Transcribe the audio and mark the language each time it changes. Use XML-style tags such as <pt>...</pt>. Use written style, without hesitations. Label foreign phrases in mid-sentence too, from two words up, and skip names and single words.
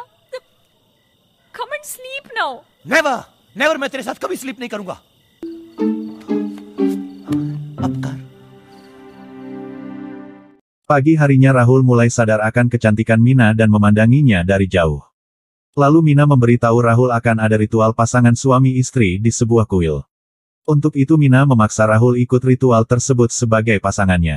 <en>Come and sleep now. never never</en> <hi>मैं तेरे साथ कभी स्लीप नहीं करूंगा। अब कर।</hi> <id>Pagi harinya Rahul mulai sadar akan kecantikan Mina dan memandanginya dari jauh. Lalu Mina memberitahu Rahul akan ada ritual pasangan suami istri di sebuah kuil. Untuk itu Mina memaksa Rahul ikut ritual tersebut sebagai pasangannya.</id>